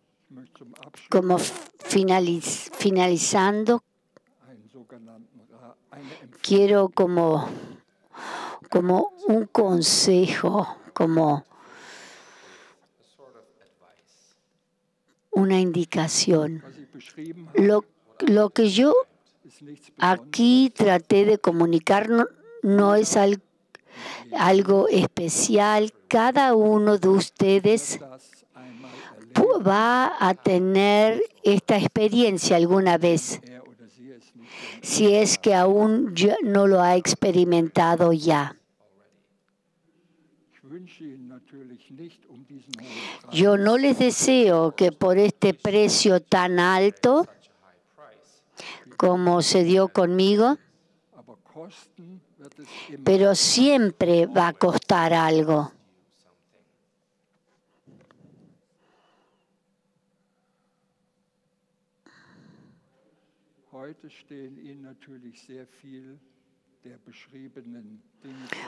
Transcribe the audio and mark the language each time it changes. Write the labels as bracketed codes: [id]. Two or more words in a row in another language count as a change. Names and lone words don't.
[de] möchte zum Abschluss [es] como finalizando, [de] einen sogenannten eine Empfehlung [es] quiero como un consejo, como [en] a sort of advice. [es] una indicación. [de] was ich beschrieben habe, [es] Lo que yo [de] ist nichts [es] aquí traté de comunicar no es algo especial. Cada uno de ustedes [de] das einmal erlebt, [es] va a tener esta experiencia alguna vez, [de] er oder sie es nicht [es] si es que aún no lo ha experimentado ya. [de] Ich wünsche Ihnen natürlich nicht diesen hohen Preis, [es] Yo no les deseo que por este precio tan alto [en] Such a high price. [es] como se dio conmigo, [de] aber kosten wird es immer. [es] pero siempre va a costar algo. [de] Heute stehen Ihnen natürlich sehr viel der beschriebenen Dinge zur